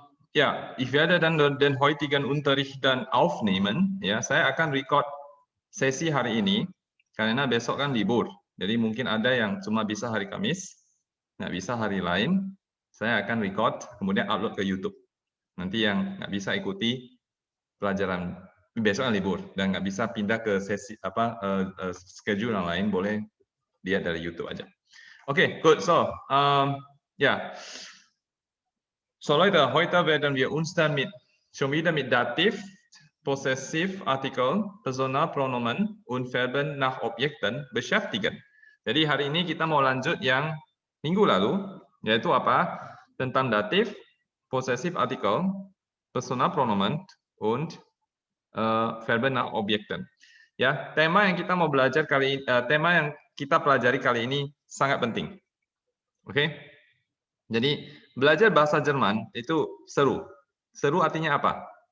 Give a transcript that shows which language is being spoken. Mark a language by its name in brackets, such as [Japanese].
[German] Ja, ich werde dann den heutigen Unterricht dann aufnehmen. [Indonesian] Ya, saya akan record sesi hari ini karena besok kan libur. Jadi mungkin ada yang cuma bisa hari Kamis, nggak bisa hari lain. Saya akan record, kemudian upload ke YouTube. Nanti yang nggak bisa ikuti pelajaran besok kan libur dan nggak bisa pindah ke sesi schedule yang lain, boleh lihat dari YouTube aja. [English] Okay, good. So, ja. [German] So Leute, heute werden wir uns dann schon wieder mit Dativ, Possessivartikel, Personalpronomen und Verben nach Objekten beschäftigen. [Indonesian] Jadi hari ini kita mau lanjut yang minggu lalu, yaitu apa? Tentang datif, [German] Possessivartikel, Personalpronomen und Verben nach Objekten. [Indonesian] Ya, tema yang kita mau belajar tema yang kita pelajari kali ini sangat penting. Oke? Jadi belajar bahasa Jerman itu seru. Seru artinya apa?